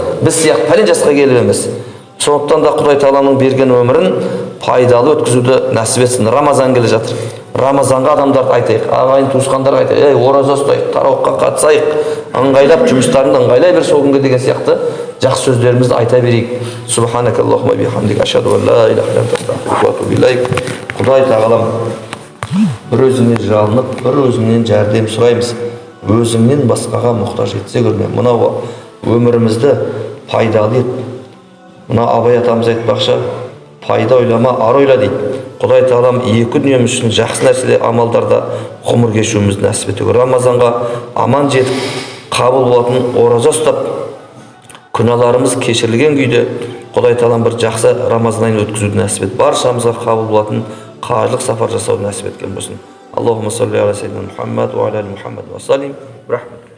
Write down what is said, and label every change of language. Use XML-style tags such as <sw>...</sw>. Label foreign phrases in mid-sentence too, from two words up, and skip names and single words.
<kk>Біз сияқты пәлен жасқа келіп емес. Сондықтан да Құдай Тағаланың берген өмірін пайдалы өткізуді нәсіп етсін. Рамазан келе жатыр. Рамазанға адамдарды айтайық, ағайын туысқандарға айтайық, ораза ұстайық, тарауыққа қатысайық, ыңғайлап жұмыстарыңды ыңғайлай бер сол күнге деген сияқты жақсы сөздерімізді айта берейік.</kk> <ar>سبحانك اللهم وبحمدك أشهد أن لا إله إلا أنت أستغفرك وأتوب إليك.</ar> <kk>Құдай Тағалам, бір өзіңнен жалынып, бір өзіңнен жәрдем сұраймыз. Өзіңнен басқаға мұқтаж етсе көрме. Мынау өмірімізді пайдалы ет. Мына Абай атамыз айтпақшы, пайда ойлама, ар ойла дейді. Құдай Тағалам екі дүниеміз үшін жақсы нәрселер, амалдарда ғұмыр кешуімізді нәсіп етуге. Рамазанға аман жетіп, қабыл болатын ораза ұстап, күнәларымыз кешірілген күйде Құдай Тағалам бір жақсы Рамазан айын өткізуді нәсіп ет. Баршамызға қабыл болатын қажылық сапар жасауды нәсіп еткен болсын.</kk> <ar>اللهم صل على سيدنا محمد وعلى آل محمد وسلم.</ar> <kk>Рахмет.</kk>